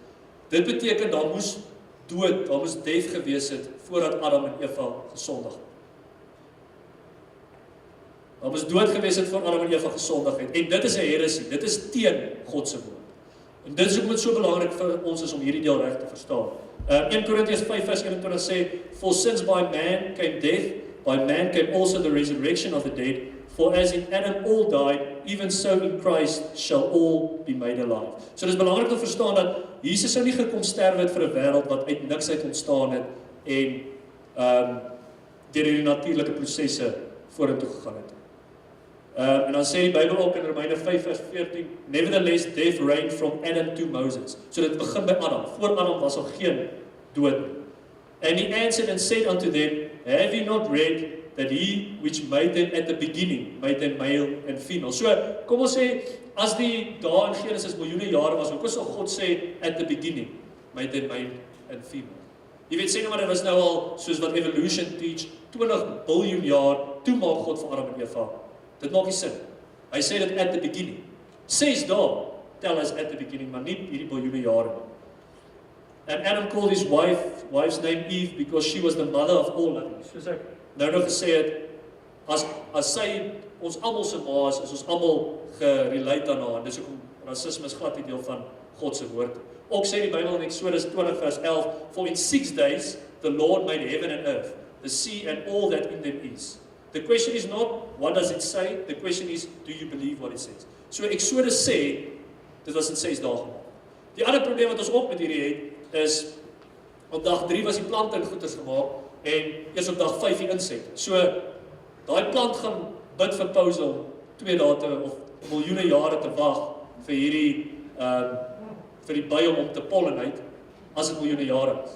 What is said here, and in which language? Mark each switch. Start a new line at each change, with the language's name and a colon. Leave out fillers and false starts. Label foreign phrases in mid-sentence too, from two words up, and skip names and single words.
Afrikaans: Dit beteken daar moes dood, daar moes death gewees het voordat Adam en Eva gesondig het. Daar moes dood gewees het vir Adam en Eva gesondigheid. En dit is 'n heresie, dit is teen God se woord. En dit is hoekom dit so belangrik vir ons is om hierdie deel reg te verstaan. 1 Korintiërs 5 vers 21 sê,
English: For since by man came death, by man came also the resurrection of the dead, for as in Adam all died, even so in Christ shall all be made alive.
Afrikaans: So dit is belangrik om te verstaan dat Jesus sou nie gekom sterwe het vir 'n wêreld wat uit niks uit ontstaan het en deur die natuurlike prosesse vorentoe gegaan het. En dan sê die Bybel ook in Romeine 5 vers 14,
English: Nevertheless death reigned from Adam to Moses.
Afrikaans: So dit begin by Adam. Voor Adam was al geen dood nie.
English: And he answered and said unto them, Have you not read that he which made them at the beginning, made them male and female?
Afrikaans: So, kom ons sê, as die dae in Genesis miljoene jare was, hoekom sal God sê,
English: at the beginning, made them male and female?
Afrikaans: Jy weet, sê nou maar, dit was nou al, soos wat evolution teach, 20 biljoen jaar, toe maak God vir Adam en Eva. Dit maak nie sin. Hy sê dit
English: at the beginning.
Afrikaans: 6 dae,
English: tel us at the beginning,
Afrikaans: maar nie hierdie biljoene jare.
English: And Adam called his wife's name Eve, because she was the mother of all living.
Afrikaans: Soos ek nou gesê het, as sy ons almal se ma is ons almal gerelate aan haar. Dis hoekom rasisme is glad nie deel van God se woord. Ook sê die Bybel in Exodus 20 vers 11,
English: For in 6 days the Lord made heaven and earth, the sea and all that in them is. The question is not, what does it say? The question is, do you believe what it says?
Afrikaans: So Exodus sê, dit was in 6 dae gemaak. Die ander probleem wat ons ook met hierdie het, is, op dag 3 was die plante en goeders gemaak, en eers op dag 5 die insette. So, daai plant gaan bid vir pause om 2 dae te, of miljoene jare te wag, vir hierdie, vir die by om te pollinate, as dit miljoene jare is.